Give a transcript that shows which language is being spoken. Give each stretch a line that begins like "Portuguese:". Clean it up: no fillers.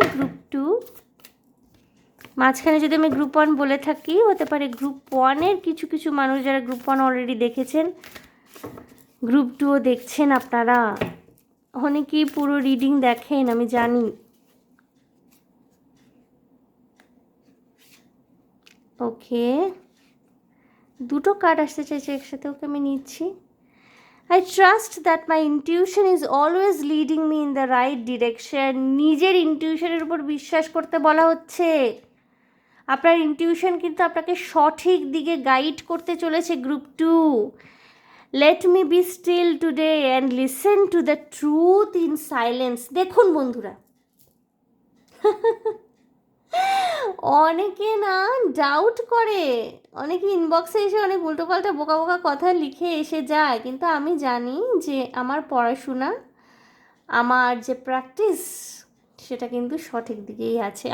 Bangla: Group 2 মাঝখানে যদি আমি গ্রুপ 1 বলে থাকি, হতে পারে গ্রুপ 1-এর কিছু কিছু মানুষ যারা গ্রুপ 1 অলরেডি দেখেছেন, গ্রুপ 2ও দেখছেন। আপনারা অনেকেই পুরো রিডিং দেখেন, আমি জানি। ওকে, দুটো কার্ড আসতে চাইছে একসাথে, ওকে আমি নিচ্ছি।
English: I trust that my intuition is always leading me in the right direction.
Bangla: নিজের ইনটিউশনের উপর বিশ্বাস করতে বলা হচ্ছে। আপনার ইনটিউশন কিন্তু আপনাকে সঠিক দিকে গাইড করতে চলেছে।
English: Group 2, let me be still today and listen to the truth in silence.
Bangla: দেখুন বন্ধুরা, অনেকে না ডাউট করে, অনেকে ইনবক্সে এসে অনেক উল্টোপাল্টা বোকা বোকা কথা লিখে এসে যায়, কিন্তু আমি জানি যে আমার পড়াশোনা, আমার যে প্র্যাকটিস, সেটা কিন্তু সঠিক দিকেই আছে।